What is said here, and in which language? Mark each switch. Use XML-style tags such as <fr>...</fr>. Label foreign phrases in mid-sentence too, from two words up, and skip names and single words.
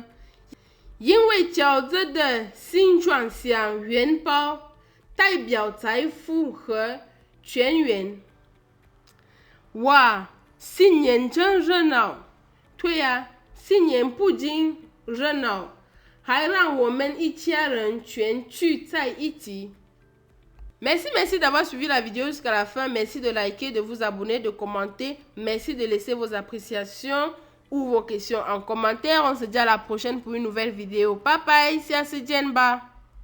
<zh>因为饺子的形状像元宝，代表财富和团圆。哇！新年真热闹，对呀，新年不仅热闹，还让我们一家人全聚在一起。</zh> <fr>Merci d'avoir suivi la vidéo jusqu'à la fin. Merci de liker, de vous abonner, de commenter. Merci de laisser vos appréciations ou vos questions en commentaire. On se dit à la prochaine pour une nouvelle vidéo.</fr> <en>Bye bye,</en> <fr>c'est Asidienba.</fr>